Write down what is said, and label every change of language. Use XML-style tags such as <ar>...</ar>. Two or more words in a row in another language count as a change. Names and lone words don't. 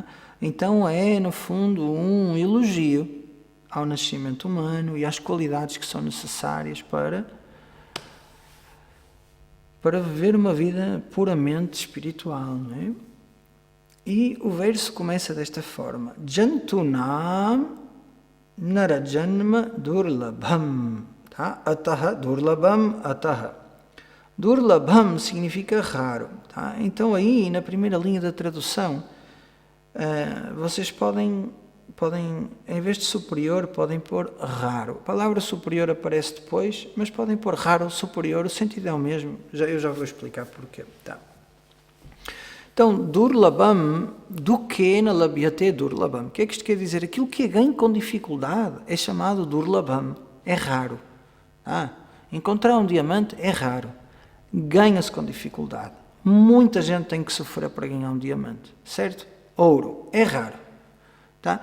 <pt>Então é, no fundo, um elogio ao nascimento humano e às qualidades que são necessárias para viver uma vida puramente espiritual. Não é? E o verso começa desta forma:</pt> <sa>Jantunam narajanma durlabham. Tá? Ataha durlabham ataha. Durlabham</sa> <pt>significa raro. Tá? Então aí, na primeira linha da tradução, vocês podem, em vez de superior, podem pôr raro. A palavra superior aparece depois, mas podem pôr raro ou superior, o sentido é o mesmo. Eu já vou explicar porquê. Tá. Então,</pt> <sa>durlabham, do que na labhyate durlabham.</sa> <pt>O que é que isto quer dizer? Aquilo que é ganho com dificuldade é chamado durlabham, é raro. Encontrar um diamante é raro. Ganha-se com dificuldade. Muita gente tem que sofrer para ganhar um diamante, certo? Ouro é raro. Tá?</pt>